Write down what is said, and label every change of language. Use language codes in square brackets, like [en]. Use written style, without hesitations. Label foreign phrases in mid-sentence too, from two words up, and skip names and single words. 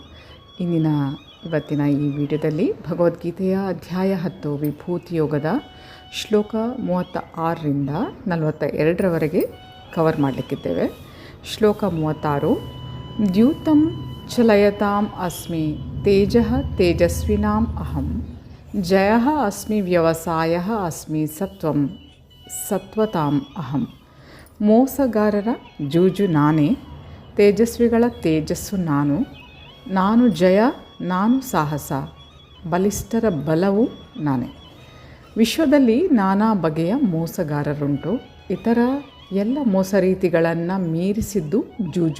[kn] ಇವತ್ತಿನ ಈ ವಿಡಿಯೋದಲ್ಲಿ ಭಗವದ್ಗೀತೆಯ ಅಧ್ಯಾಯ 10 ವಿಭೂತಿ ಯೋಗದ ಶ್ಲೋಕ 36ರಿಂದ 42ರವರೆಗೆ ಕವರ್ ಮಾಡಲಿಕ್ಕಿದ್ದೇವೆ. ಶ್ಲೋಕ 36. [sa] ದ್ಯೂತಂ ಚಲಯತಾಂ ಅಸ್ಮಿ ತೇಜಃ ತೇಜಸ್ವಿನಾಂ ಅಹಂ ಜಯಃ ಅಸ್ಮಿ ವ್ಯವಸಾಯಃ ಅಸ್ಮಿ ಸತ್ವತಾಂ ಅಹಂ. [kn] ಮೋಸಗಾರರ ಜೂಜು ನಾನೇ, ತೇಜಸ್ವಿಗಳ ತೇಜಸ್ಸು ನಾನು ಜಯ, ನಾನು ಸಾಹಸ, ಬಲಿಷ್ಠರ ಬಲವೂ ನಾನೇ. ವಿಶ್ವದಲ್ಲಿ ನಾನಾ ಬಗೆಯ ಮೋಸಗಾರರುಂಟು. ಇತರ ಎಲ್ಲ ಮೋಸ ರೀತಿಗಳನ್ನು ಮೀರಿಸಿದ್ದು ಜೂಜು.